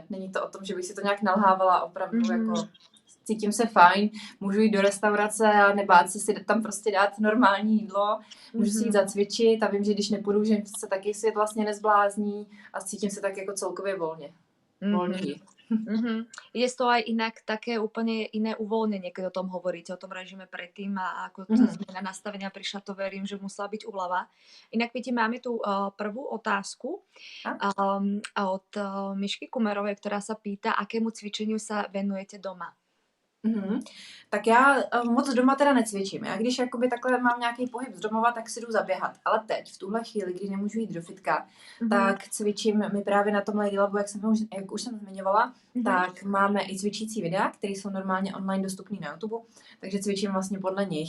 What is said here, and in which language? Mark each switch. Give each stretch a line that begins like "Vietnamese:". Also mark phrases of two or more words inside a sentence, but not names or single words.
Czech: Není to o tom, že bych si to nějak nalhávala, opravdu jako cítím se fajn, můžu jít do restaurace a nebát se si tam prostě dát normální jídlo, můžu si jít zacvičit a vím, že když nepůjdu, že se taky svět vlastně nezblázní a cítím se tak jako celkově volně. Volně.
Slovak: Je to aj inak také úplne iné uvoľnenie, keď o tom hovoríte, o tom režime predtým a ako tá zmena nastavenia prišla, to verím, že musela byť úľava. Inak Peti, máme tu prvú otázku od Mišky Kumerovej, ktorá sa pýta, akému cvičeniu sa venujete doma.
Czech: Tak já moc doma teda necvičím. Já když jakoby takhle mám nějaký pohyb z domova, tak si jdu zaběhat. Ale teď, v tuhle chvíli, kdy nemůžu jít do fitka, tak cvičím my právě na tom Lady Labu, jak už jsem zmiňovala, tak máme i cvičící videa, které jsou normálně online dostupné na YouTube, takže cvičím vlastně podle nich.